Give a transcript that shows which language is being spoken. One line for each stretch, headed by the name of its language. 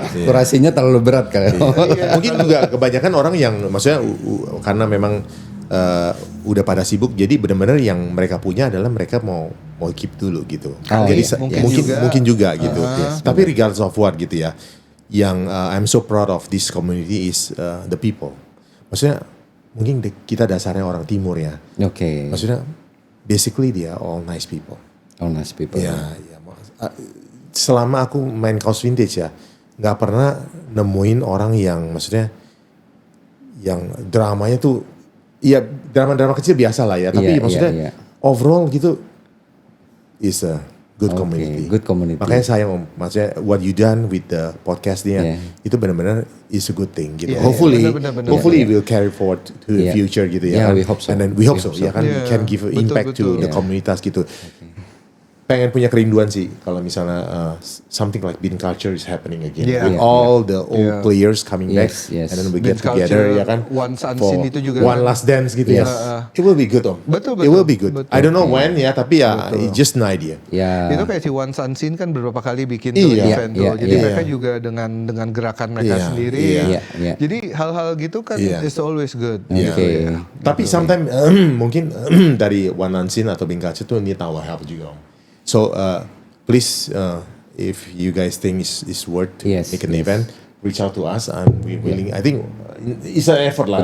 Indonesian: Kurasinya terlalu berat kan. Mungkin juga kebanyakan orang yang, maksudnya karena memang udah pada sibuk, jadi benar-benar yang mereka punya adalah mereka mau keep dulu gitu. Jadi mungkin juga gitu.
English: Tapi regardless of what gitu ya, yang I'm so proud of this community is the people.
Indonesian: Maksudnya mungkin kita dasarnya orang timur ya.
English: Maksudnya basically dia all nice people. All nice people.
Indonesian: Ya. Selama aku main kaos vintage ya, nggak pernah nemuin orang yang maksudnya yang dramanya tuh, iya drama-drama kecil biasa lah ya, tapi maksudnya overall gitu
English: is a good community. Good community.
Indonesian: Makanya saya maksudnya
English: what you done with the podcast nya
Indonesian: itu benar-benar
English: is a good thing gitu. Hopefully it will carry forward to the future gitu ya. We hope so. And then we hope so. Ya kan can give impact to the komunitas gitu.
Indonesian: Pengen punya kerinduan sih kalau misalnya
English: something like bean culture is happening again with all the old players coming back and then we get together ya kan
Indonesian: for itu juga
English: one last dance gitu ya. It will be good Om. Betul. It will be good. I don't know when ya,
Indonesian: tapi ya
English: it's just an idea.
Indonesian: Itu kayak si One Unseen kan beberapa kali bikin event tuh. Jadi mereka juga dengan gerakan mereka sendiri. Jadi hal-hal gitu kan
English: is always good.
Indonesian: Tapi sometimes mungkin dari One Unseen atau bean culture tuh ini tahu help juga Om.
English: So please, if you guys think it's worth to make an event, reach out to us and we willing. I think it's an effort lah.